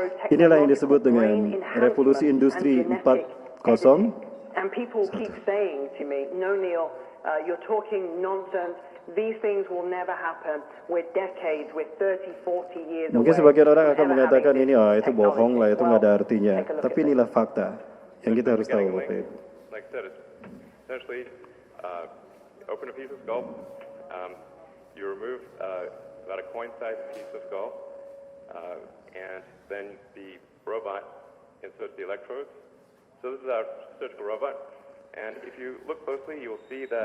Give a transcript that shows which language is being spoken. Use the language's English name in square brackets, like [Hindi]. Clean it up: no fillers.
[Indonesian] Inilah yang disebut dengan revolusi industri 4.0. [English] And people keep saying to me, no Neil, you're talking nonsense. These things will never happen. We're decades, we're 30, 40 years away. [Indonesian] Mungkin sebagian orang akan mengatakan ini, itu bohong lah, itu nggak ada artinya. Tapi inilah fakta yang kita harus tahu, Bapak Ibu. [English] Like I said, it's essentially open a piece of skull, you remove about a coin-sized piece of skull, and then the robot inserts the electrodes. So this is our surgical robot. And if you look closely, you'll see that